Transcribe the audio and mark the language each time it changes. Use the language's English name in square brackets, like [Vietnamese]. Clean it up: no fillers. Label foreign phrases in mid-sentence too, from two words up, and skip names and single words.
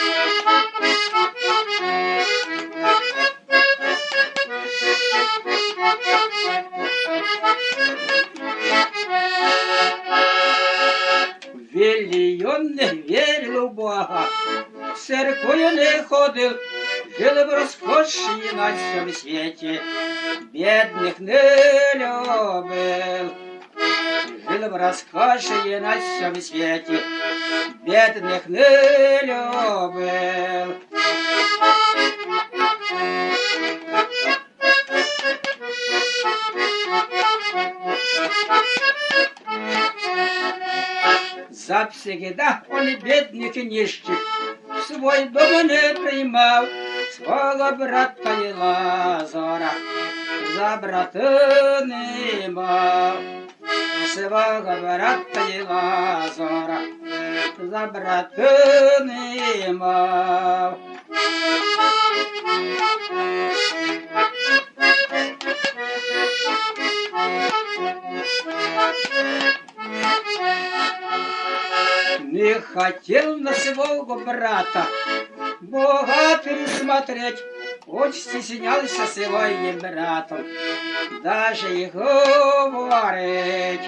[Ukrainian] Вільям не вірив у Бога, в церкву не ходив, жив в розкоші на всьому світі, бідних не любив. Жив в розкоші на всьому світі, бідних не любив. [Russian] Завсегда он бедных и нищих в свой дом не приймав, [Ukrainian] свого брата і Лазара за брата не мав. Свого брата і Лазара за брата не мав. [Russian] Не хотел на своего брата богатырь смотреть, очень стеснялся своим братом даже и говорить.